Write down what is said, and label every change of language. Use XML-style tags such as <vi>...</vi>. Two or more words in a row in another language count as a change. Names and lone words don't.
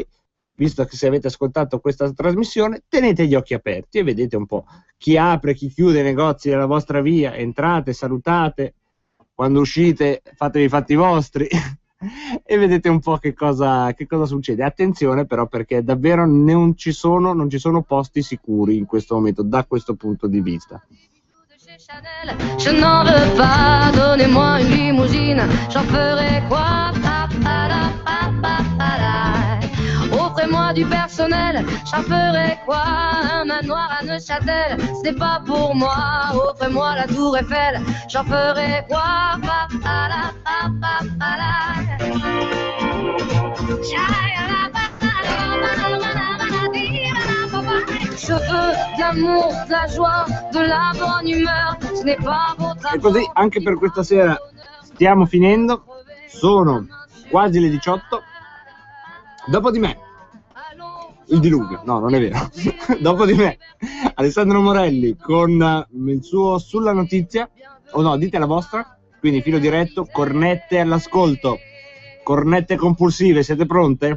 <it>Visto che se avete ascoltato questa trasmissione, tenete gli occhi aperti e vedete un po' chi apre, chi chiude i negozi della vostra via, entrate, salutate, quando uscite fatevi i fatti vostri e vedete un po' che cosa succede. Attenzione però, perché davvero non ci sono posti sicuri in questo momento, da questo punto di vista.</it> <fr>Je n'en veux pas, donnez-moi une limousine, j'en ferai quoi? Offrez-moi du personnel, j'en ferai quoi? Un manoir à Neuchâtel, ce n'est pas pour moi. Offrez-moi la tour Eiffel, j'en ferai quoi? Je veux de l'amour, de la joie, de la bonne humeur, ce n'est pas votre.</fr> <it>E così anche per questa sera stiamo finendo, sono quasi le 18. Dopo di me il diluvio, no, non è vero. Dopo di me Alessandro Morelli con il suo Sulla Notizia, o no, dite la vostra, quindi filo diretto, cornette all'ascolto, cornette compulsive, siete pronte?</it>